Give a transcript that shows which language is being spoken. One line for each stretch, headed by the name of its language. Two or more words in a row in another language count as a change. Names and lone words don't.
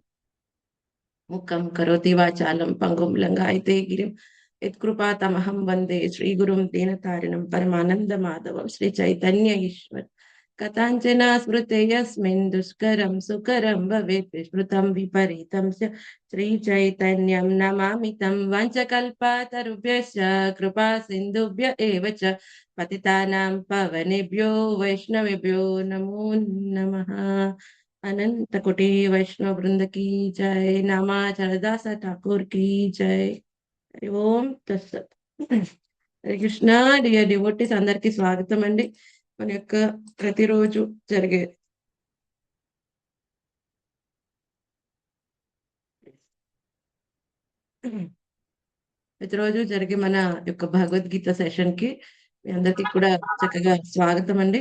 Sanskrit: मुखं करोति वाचालं पङ्गुं लङ्घायते गिरिं यत्कृपा तमहं वन्दे श्री गुरुं दीनतारिणं परमानन्द माधवं श्री चैतन्य ईश्वर्. कथाञ्चन स्मृते यस्मिन् दुष्करं सुकरं भवेत् विस्मृतं विपरीतं श्री चैतन्यं नमामि तं. वंचकल्पतरुभ्यश्च कृपा सिन्धुभ्य एव च पतितानां पवनेभ्यो वैष्णवेभ्यो नमो नमः.
Hindi: अनंत कोटि वैष्णव वृंद की जय. नामाचलदास ठाकुर की जय.
Sanskrit: हरि ओम तत्सत.
Telugu: హరే కృష్ణ
English: dear devotees
Telugu: అందరికి స్వాగతం అండి. మన యొక్క ప్రతిరోజు జరిగే మన యొక్క భగవద్గీత సెషన్ కి మీ అందరికి కూడా చక్కగా స్వాగతం అండి.